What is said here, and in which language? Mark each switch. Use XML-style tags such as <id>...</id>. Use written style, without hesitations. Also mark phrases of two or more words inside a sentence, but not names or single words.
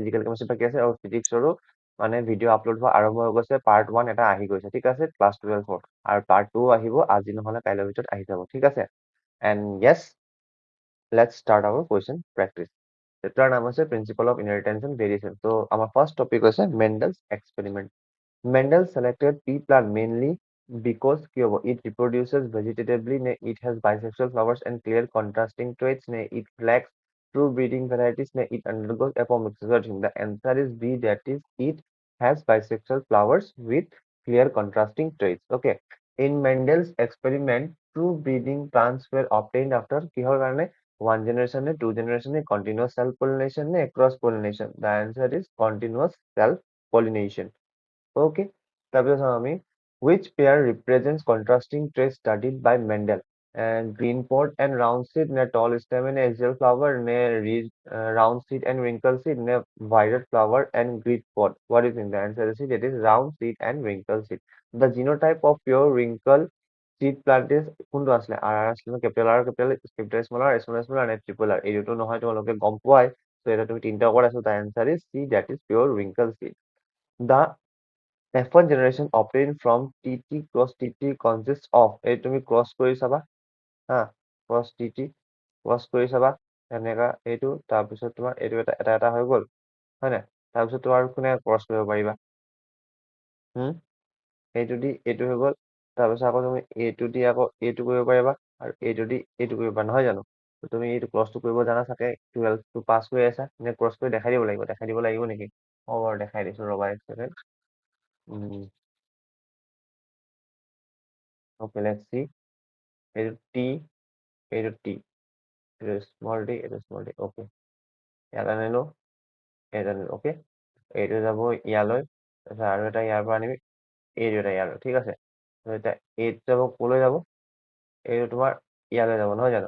<en>physical chemistry</en> <as>বাকী আছে আৰু ফিজিক্সৰো মানে ভিডিঅ' আপলোড হোৱা আৰম্ভ হৈ গৈছে। পাৰ্ট 1 এটা আহি গৈছে, ঠিক আছে, ক্লাছ 12 আৰু পাৰ্ট 2 আহিব আজি নহ'লে কাইলৈৰ ভিতৰত আহি যাব, ঠিক আছে।</as> <en>and yes, let's start our question practice.</en> <as>চেপ্টাৰ নাম হৈছে</as> <en>principle of inheritance and variation.</en> <as>ত' আমাৰ</as> <en>first topic</en> <as>হৈছে</as> <en>Mendel's experiment. Mendel selected pea plant mainly because it reproduces vegetatively, it has bisexual flowers and clear contrasting traits, it lacks true breeding varieties, it undergoes apomixis. The answer is B, that is it has bisexual flowers with clear contrasting traits. Okay. In Mendel's experiment, true breeding plants were obtained after</en> <as>কিহৰ কাৰণে?</as> <en>One generation, two generation, continuous self pollination, cross pollination. The answer is continuous self pollination. Okay.</en> <as>তাৰপিছত আমি</as> <en>which pair represents contrasting traits studied by Mendel? Green pod and round seed, ne tall stem and axial flower, ne round seed and wrinkle seed, ne violet flower and grid pod. What do you think? The answer is it is round seed and wrinkle seed. The genotype of pure wrinkle seed plant is</en> <as>কোনটো আছিলে?</as> <en>capital R, capital small r, small and triple R.</en> <as>এই দুটো নহয় তোমালোকে গম পোৱাই। So এটা তুমি তিনিটা ওপৰত আছো।</as> <en>The answer is C, that is pure wrinkle seed. The F1 generation obtained from TT cross TT consists of,</en> <as>এই তুমি ক্ৰছ কৰি চাবা হা, ক্ৰছ TT ক্ৰছ কৰি চাবা এনেকা এইটো, তাৰপিছত তোমাৰ এইটো এটা এটা এটা হৈ গ'ল, হয় নাই? তাৰপিছত তোমাৰ কোনে ক্ৰছ কৰিব পাৰিবা? এইটো দি এইটো হৈ গ'ল, তাৰপিছত আকৌ তুমি এইটো দি আকৌ এইটো কৰিব পাৰিবা আৰু এইটো দি এইটো কৰিব পাৰিবা, নহয় জানো? তুমি এইটো ক্ৰছটো কৰিব জানা চাগে, 12টো পাছ কৰি আছা, নে ক্ৰছ কৰি দেখাই দিব লাগিব নেকি? হ'ব বাৰু, দেখাই দিছো, ৰবা এক ছেকেণ্ড।</as> <en>Okay, let's see.</en> <as>এইটো T, এইটো T, এইটো স্মল d, এইটো স্মল d. Okay, ইয়াত আনিলো, এইটো আনিলো। অ'কে, এইটো যাব ইয়ালৈ, তাৰপিছত আৰু এটা ইয়াৰ পৰা আনিবি, এইটো এটা ইয়ালৈ, ঠিক আছে। এতিয়া এইটো যাব, ক'লৈ যাব? এইটো তোমাৰ ইয়ালৈ যাব, নহয় জানো?</as>